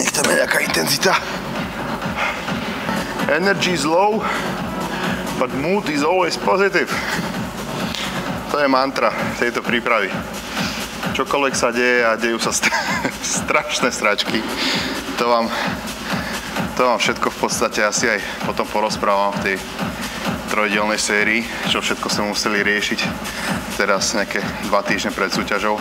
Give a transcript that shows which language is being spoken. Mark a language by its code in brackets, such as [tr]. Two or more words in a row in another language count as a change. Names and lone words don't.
[sk] Nech tam je nejaká intenzita. [en] Energy is low, but mood is always positive. [sk] To je mantra tejto prípravy. Čokoľvek sa deje a dejú sa strašné sračky. To vám všetko v podstate asi aj potom porozprávam v tej trojdielnej sérii, čo všetko sme museli riešiť teraz nejaké 2 týždne pred súťažou.